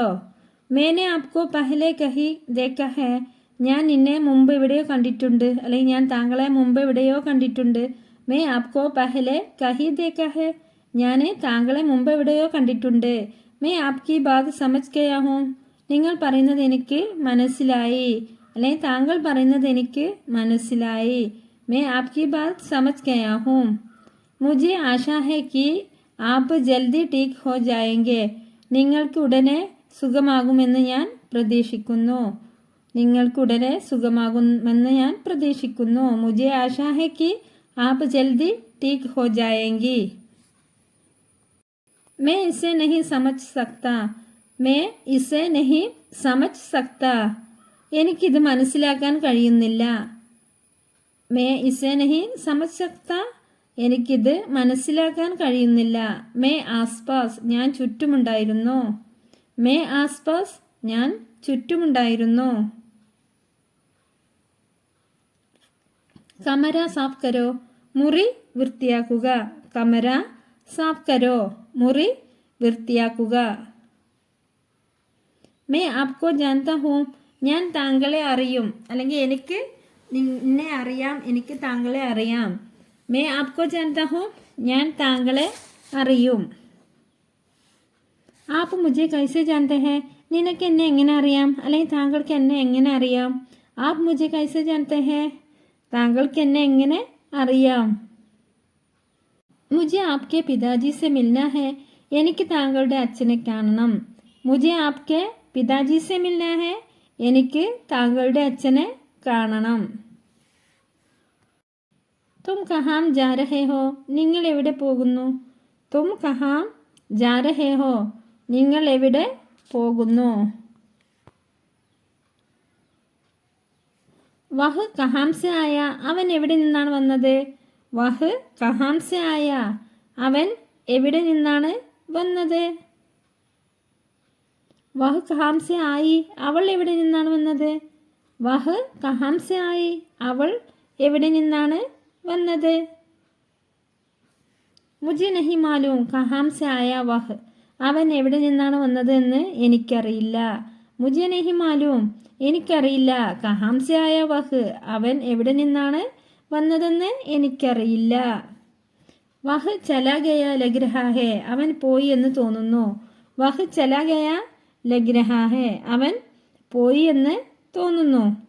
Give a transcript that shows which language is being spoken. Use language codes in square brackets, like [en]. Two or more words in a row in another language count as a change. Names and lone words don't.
[hi] मैंने आपको पहले कहीं देखा है [ml] ഞാൻ നിന്നെ മുമ്പ് എവിടെയോ കണ്ടിട്ടുണ്ട് അല്ലെങ്കിൽ ഞാൻ താങ്കളെ മുമ്പ് എവിടെയോ കണ്ടിട്ടുണ്ട്. [hi] मैं आपको पहले कहीं देखा है [ml] ഞാൻ താങ്കളെ മുമ്പ് എവിടെയോ കണ്ടിട്ടുണ്ട്. [hi] मैं आपकी बात समझ गया हूँ [ml] നിങ്ങൾ പറയുന്നത് എനിക്ക് മനസ്സിലായി അല്ലെങ്കിൽ താങ്കൾ പറയുന്നത് എനിക്ക് മനസ്സിലായി. [hi] मैं आपकी बात समझ गया हूँ मुझे आशा है कि आप जल्दी ठीक हो जाएंगे [ml] നിങ്ങൾക്ക് ഉടനെ സുഖമാകുമെന്ന് ഞാൻ പ്രതീക്ഷിക്കുന്നു. നിങ്ങൾക്ക് ഉടനെ സുഖമാകുമെന്ന് ഞാൻ പ്രതീക്ഷിക്കുന്നു. [hi] मुझे आशा है कि आप जल्दी ठीक हो जाएंगी. मैं इसे नहीं समझ सकता मैं इसे नहीं समझ सकता [ml] എനിക്കിത് മനസ്സിലാക്കാൻ കഴിയുന്നില്ല. [hi] मैं इसे नहीं समझ सकता [ml] എനിക്കിത് മനസ്സിലാക്കാൻ കഴിയുന്നില്ല. [hi] मैं आसपास [ml] ഞാൻ ചുറ്റുമുണ്ടായിരുന്നു. [hi] मैं आसपास [ml] ഞാൻ ചുറ്റുമുണ്ടായിരുന്നു. [hi] कमरा साफ़ करो [ml] മുറി വൃത്തിയാക്കുക. [hi] कमरा साफ़ करो [ml] മുറി വൃത്തിയാക്കുക. [hi] मैं आपको जानता हूँ [ml] ഞാൻ താങ്കളെ അറിയും അല്ലെങ്കിൽ എനിക്ക് നിന്നെ അറിയാം, എനിക്ക് താങ്കളെ അറിയാം. [hi] मैं आपको जानता हूँ [ml] ഞാൻ താങ്കളെ അറിയും. [hi] आप मुझे कैसे जानते हैं [ml] നിനക്ക് എന്നെ എങ്ങനെ അറിയാം അല്ലെങ്കിൽ താങ്കൾക്ക് എന്നെ എങ്ങനെ അറിയാം? [hi] आप मुझे कैसे जानते हैं [ml] താങ്കൾക്ക് എന്നെ എങ്ങനെ അറിയാം? [hi] मुझे आपके पिताजी से मिलना है [ml] എനിക്ക് താങ്കളുടെ അച്ഛനെ കാണണം. [hi] मुझे आपके पिताजी से मिलना है [ml] എനിക്ക് താങ്കളുടെ അച്ഛനെ കാണണം. [hi] तुम कहाँ जा रहे हो [ml] നിങ്ങൾ എവിടെ പോകുന്നു? [hi] तुम कहाँ जा रहे हो [ml] നിങ്ങൾ എവിടെ പോകുന്നു? [hi] वह कहाँ से आया [ml] അവൻ എവിടെ നിന്നാണ് വന്നത്? [hi] वह कहाँ से आया [ml] അവൻ എവിടെ നിന്നാണ് വന്നത്? [hi] वह कहाँ से आई [ml] അവൾ എവിടെ നിന്നാണ് വന്നത്? [hi] वह कहाँ से आई [ml] അവൾ എവിടെ നിന്നാണ് വന്നത്? [hi] മുझे नहीं मालूम कहाँ से आया वह [ml] അവൻ എവിടെ നിന്നാണ് വന്നത് എന്ന് എനിക്കറിയില്ല. [hi] മുझे नहीं मालूम എനിക്കറിയില്ല. कहाँ से आया वह [ml] അവൻ എവിടെ നിന്നാണ് വന്നതെന്ന് എനിക്കറിയില്ല. [hi] वह चला गया लग रहा है, [ml] അവൻ പോയി എന്ന് തോന്നുന്നു. [hi] वह चला गया लग रहा है, [ml] അവൻ പോയി എന്ന് തോന്നുന്നു.